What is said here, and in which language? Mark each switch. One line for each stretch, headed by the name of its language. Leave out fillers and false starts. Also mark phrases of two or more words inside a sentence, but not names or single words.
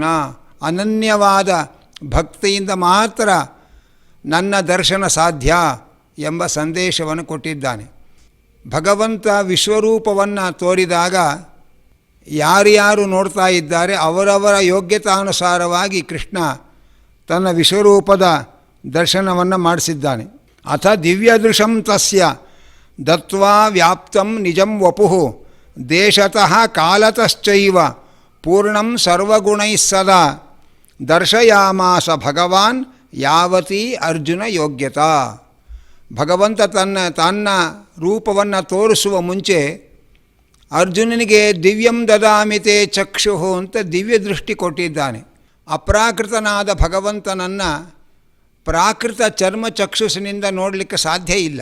Kannada: ಅನನ್ಯವಾದ ಭಕ್ತಿಯಿಂದ ಮಾತ್ರ ನನ್ನ ದರ್ಶನ ಸಾಧ್ಯ ಎಂಬ ಸಂದೇಶವನ್ನು ಕೊಟ್ಟಿದ್ದಾನೆ. ಭಗವಂತ ವಿಶ್ವರೂಪವನ್ನು ತೋರಿದಾಗ ಯಾರ್ಯಾರು ನೋಡ್ತಾ ಇದ್ದಾರೆ ಅವರವರ ಯೋಗ್ಯತಾನುಸಾರವಾಗಿ ಕೃಷ್ಣ ತನ್ನ ವಿಶ್ವರೂಪದ ದರ್ಶನವನ್ನು ಮಾಡಿಸಿದ್ದಾನೆ.
Sanskrit: ಅಥ ದಿವ್ಯದೃಶಂ ತಸ್ಯ ದತ್ವಾ ವ್ಯಾಪ್ತಂ ನಿಜಂ ವಪುಃ ದೇಶತಃ ಕಾಲತಶ್ಚೈವ ಪೂರ್ಣಂ ಸರ್ವಗುಣೈಃ ಸದಾ ದರ್ಶಯಾಮಾಸ ಭಗವಾನ್ ಯಾವತೀ ಅರ್ಜುನ ಯೋಗ್ಯತಾ.
Kannada: ಭಗವಂತ ತನ್ನ ರೂಪವನ್ನು ತೋರಿಸುವ ಮುಂಚೆ ಅರ್ಜುನನಿಗೆ
Sanskrit: ದಿವ್ಯಂ ದದಾಮಿತೆ ಚಕ್ಷುಹು
Kannada: ಅಂತ ದಿವ್ಯ ದೃಷ್ಟಿ ಕೊಟ್ಟಿದ್ದಾನೆ. ಅಪ್ರಾಕೃತನಾದ ಭಗವಂತನನ್ನು ಪ್ರಾಕೃತ ಚರ್ಮ ಚಕ್ಷುಸಿನಿಂದ ನೋಡಲಿಕ್ಕೆ ಸಾಧ್ಯ ಇಲ್ಲ.